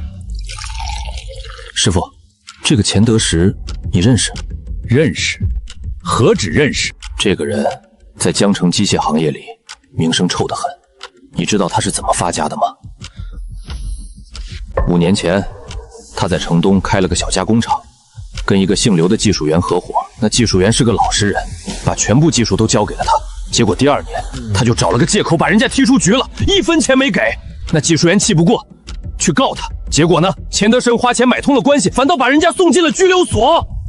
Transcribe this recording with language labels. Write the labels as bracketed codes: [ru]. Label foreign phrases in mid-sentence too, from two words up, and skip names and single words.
[zh] 师傅，这个钱德石你认识？认识？何止认识？这个人在江城机械行业里名声臭得很。你知道他是怎么发家的吗？5年前，他在城东開了個小加工廠，跟一個姓劉的技術員合夥。那技術員是個老實人，把全部技術都交給了他。結果第2年，他就找了個借口把人家踢出局了，1分錢沒給。那技術員氣不過，去告他。結果呢，錢德生花錢買通了關係，反倒把人家送進了拘留所。